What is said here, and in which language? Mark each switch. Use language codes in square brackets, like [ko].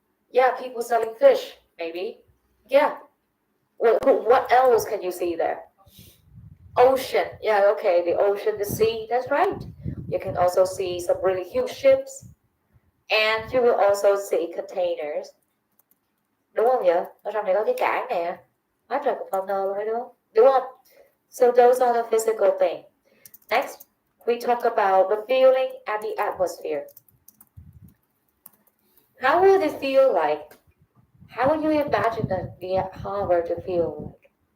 [en] Yeah, people selling fish, maybe. Yeah. What else can you see there? Ocean. Yeah, okay, the ocean, the sea, that's right. You can also see some really huge ships. And you will also see containers. [vi] Đúng không vậy? Ở trong này có cái cảng nè. Quá trời container luôn đấy, đúng không? Đúng không? [en] So those are the physical things. Next, we talk about the feeling and the atmosphere. How will it feel like? How will you imagine the harbor to feel like?